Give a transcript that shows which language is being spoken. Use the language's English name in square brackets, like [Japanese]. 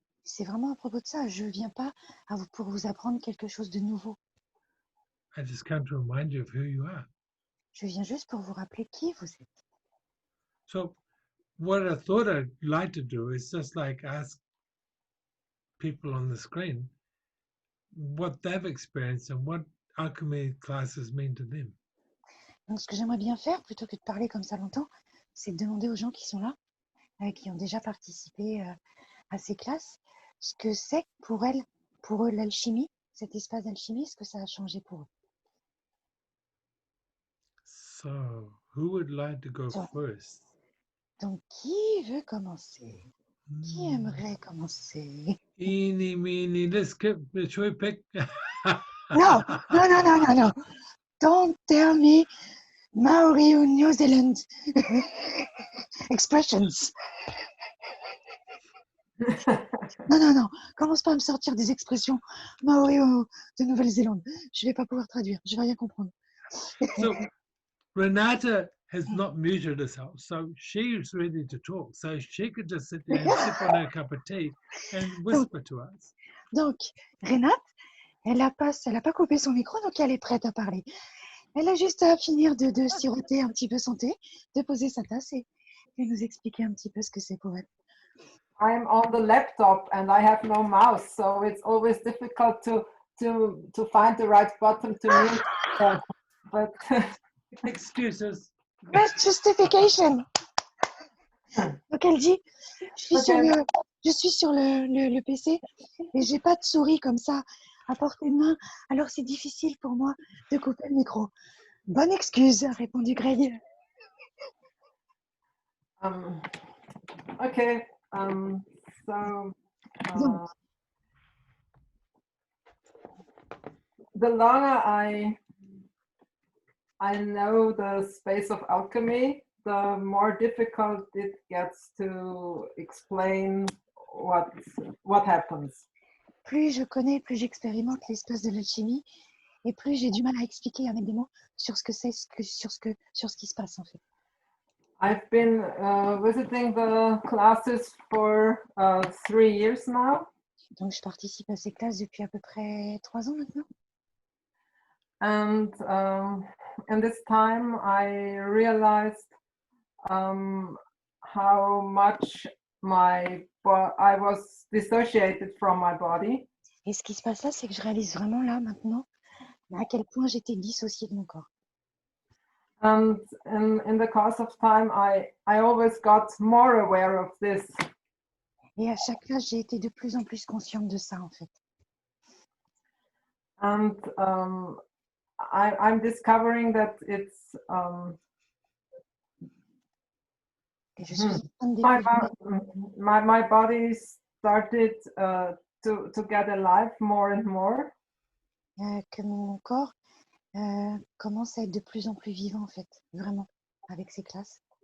[French] C'est vraiment à propos de ça. Je ne viens pas pour vous apprendre quelque chose de nouveau. [English] I just come to remind you of who you are. [French] Je viens juste pour vous rappeler qui vous êtes. [English] So what I thought I'd like to do is just like ask people on the screen what they've experienced and what alchemy classes mean to them. [French] Donc, ce que j'aimerais bien faire, plutôt que de parler comme ça longtemps, c'est de demander aux gens qui sont là, qui ont déjà participé à ces classes, ce que c'est pour eux, l'alchimie, cet espace d'alchimie, ce que ça a changé pour eux. [English] So, who would like to go So, first? [French] Donc, qui veut commencer? Qui aimerait commencer? [English] Eeny, meeny, let's skip. Should we pick? No, no, no, no, no, no. Don't tell me Maori ou New Zealand expressions. [French] Non, non, non. Commence pas à me sortir des expressions Maori ou de Nouvelle-Zélande. Je vais pas pouvoir traduire. Je vais rien comprendre. [English] So, Renata has not muted herself, so she's ready to talk. So she could just sit there and sip on her cup of tea and whisper to us. [French] Donc, Renate, elle a pas coupé son micro, donc elle est prête à parler. Elle a juste à finir de siroter un petit peu son thé, de poser sa tasse et nous expliquer un petit peu ce que c'est pour elle. [English] I'm on the laptop and I have no mouse, so it's always difficult to find the right button to mute. But [French] Excuses. [English] Best justification. [French] Donc elle dit, je suis sur le PC et j'ai pas de souris comme ça à portée de main, alors c'est difficile pour moi de couper le micro. Bonne excuse, a répondu Greg. [English] Okay, so the longer I know the space of alchemy, the more difficult it gets to explain what happens. [French] Plus je connais, plus j'expérimente l'espace de l'alchimie et plus j'ai du mal à expliquer avec des mots sur ce que c'est, sur ce qui se passe en fait. [English] I've been visiting the classes for 3 years now. [French] Donc je participe à ces classes depuis à peu près 3 ans maintenant. [English] And in this time, I realized how much I was dissociated from my body. [French] Et ce qui se passe là, c'est que je réalise vraiment là maintenant à quel point j'étais dissociée de mon corps. [English] And in the course of time, I always got more aware of this. [French] Et à chaque classe, j'ai été de plus en plus consciente de ça en fait. [English] And I'm discovering that it's [French] Et je suis en train de découvrir [English] my body started to get alive more and more. [French] Que mon corps commence à être de plus en plus vivant en fait, vraiment, avec ces classes.